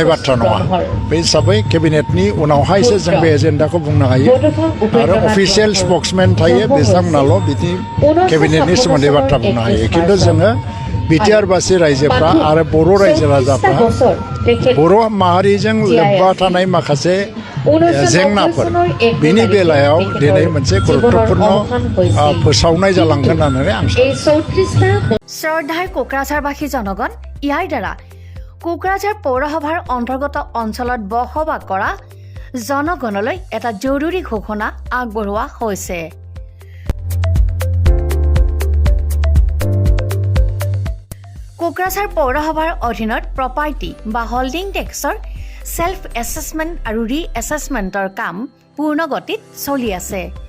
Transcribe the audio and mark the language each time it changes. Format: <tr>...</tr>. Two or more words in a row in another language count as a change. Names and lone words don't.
<brx>बाथ्रा नङा बे हिसाबै केबिनेटनि उनावहायसो जों बे एजेन्डाखौ बुंनो हायो आरो</brx> <en>official spokesmen</en> <brx>थायो बिथांमोनाल' बिदि केबिनेटनि सोमोन्दै बाथ्रा बुंनो हायो खिन्थु जोङो बिटिआरबासि रायजोफ्रा आरो बर' रायजो राजाफ्रा बर' माहारिजों लोब्बा थानाय माखासे जेंनाफोर बेनि बेलायाव दिनै मोनसे गुरुत्वपूर्ण फोसावनाय जालांगोन होननानै आं सानो</brx> <as>শ্ৰদ্ধাৰ কোকৰাঝাৰবাসী জনগণ ইয়াৰ দ্বাৰা কোকৰাঝাৰ পৌৰসভাৰ অন্তৰ্গত অঞ্চলত বসবাস কৰা জনগণলৈ এটা জৰুৰী ঘোষণা আগবঢ়োৱা হৈছে কোকৰাঝাৰ পৌৰসভাৰ অধীনত প্ৰপাৰ্টি বা</as> <en>holding tax self assessment</en> <as>আৰু ৰি এছেছমেণ্টৰ কাম পূৰ্ণ গতিত চলি আছে</as>